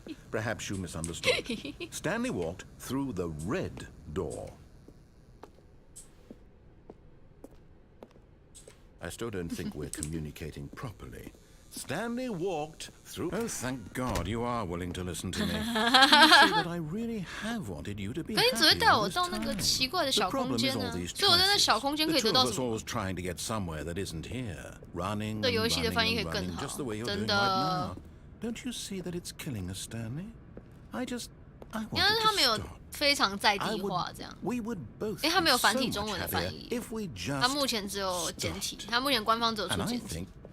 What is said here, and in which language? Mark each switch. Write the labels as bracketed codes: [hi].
[en] Perhaps you misunderstood. Stanley walked through the red door. I still don't think we're communicating properly. Stanley walked through... Oh, thank God you are willing to listen to me. You see that I really have wanted you to be happy all this time. [zh] 可你只会带我到那个奇怪的小空间啊，所以我在那小空间可以得到什么？ [en] trying to get somewhere that isn't here. Running [zh] 这游戏的翻译可以更好，真的。 [en] Don't you see that it's killing us, Stanley? I want it to stop. [zh] 因为他没有非常在地化这样。他没有繁体中文的翻译，他目前只有简体，他目前官方只有出简体。